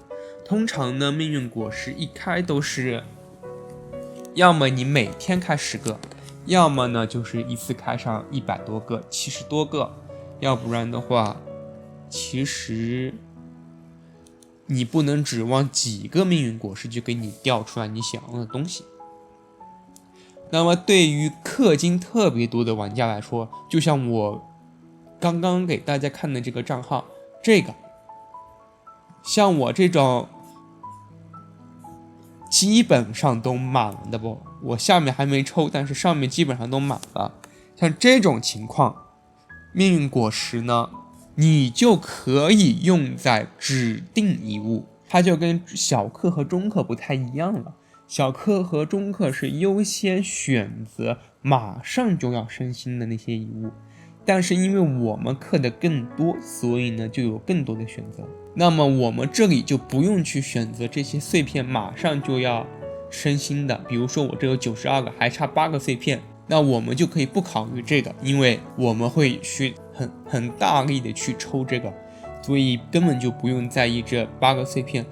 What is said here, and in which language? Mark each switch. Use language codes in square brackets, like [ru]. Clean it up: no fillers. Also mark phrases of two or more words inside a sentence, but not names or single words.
[zh] 通常呢命運果實一開都是要麼你每天開10個，要麼呢就是一次開上100多個70多個，要不然的話其實你不能指望幾個命運果實就給你掉出來你想要的東西。那麼對於氪金特別多的玩家來說，就像我剛剛給大家看的這個賬號，這個像我這種基本上都滿了的不，我下面還沒抽，但是上面基本上都滿了。像這種情況，命運果實呢，你就可以用在指定遺物，它就跟小氪和中氪不太一樣了。小氪和中氪是優先選擇馬上就要升星的那些遺物，但是因為我們氪的更多，所以呢就有更多的選擇。那麼我們這裡就不用去選擇這些碎片馬上就要升星的，比如說我這有92個，還差8個碎片，那我們就可以不考慮這個，因為我們會去很大力的去抽這個，所以根本就不用在意這8個碎片。